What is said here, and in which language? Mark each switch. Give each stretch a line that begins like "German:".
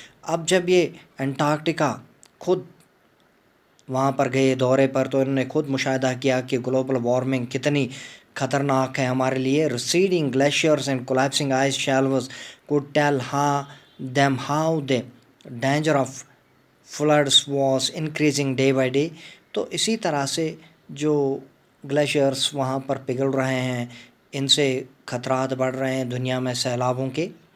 Urdu: اب جب یہ انٹارکٹیکا خود وہاں پر گئے دورے پر تو انہوں نے خود مشاہدہ کیا کہ گلوبل وارمنگ کتنی خطرناک ہے ہمارے لیے.
English: Receding glaciers and collapsing ice shelves could tell how the danger of floods was increasing day by day.
Urdu: تو اسی طرح سے جو گلیشیئرس وہاں پر پگھل رہے ہیں ان سے خطرات بڑھ رہے ہیں دنیا میں سیلابوں کے.